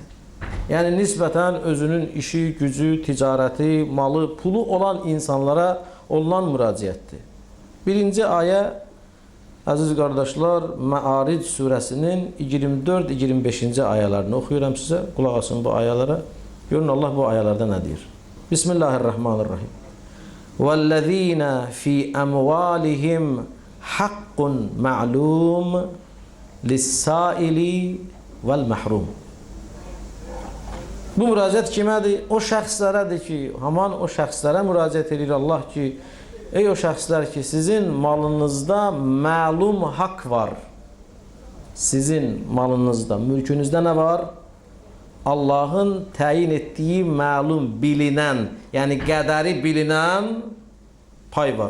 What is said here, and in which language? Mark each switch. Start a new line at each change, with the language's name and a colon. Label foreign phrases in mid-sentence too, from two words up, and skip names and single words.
Azerbaijani: Yəni nisbətən özünün işi, gücü, ticarəti, malı, pulu olan insanlara olunan müraciətdir. Birinci ayə, əziz qardaşlar, Məaric surəsinin 24-25-ci ayələrini oxuyuram sizə. Qulaq asın bu ayələrə. Görün Allah bu ayələrdə nə deyir?
Arabic: Bismillahirrahmanirrahim. وَالَّذ۪ينَ فِي أَمْوَالِهِمْ حَقٌّ مَعْلُومٌ لِلسَّائِلِ وَالْمَحْرُومِ.
Azerbaijani: Bu müraciət kimədir? O şəxslərədir ki, haman o şəxslərə müraciət edir Allah ki, ey o şəxslər ki, sizin malınızda məlum haqq var. Sizin malınızda, mülkünüzdə nə var? Allahın təyin etdiyi məlum, bilinən, yəni qədəri bilinən pay var.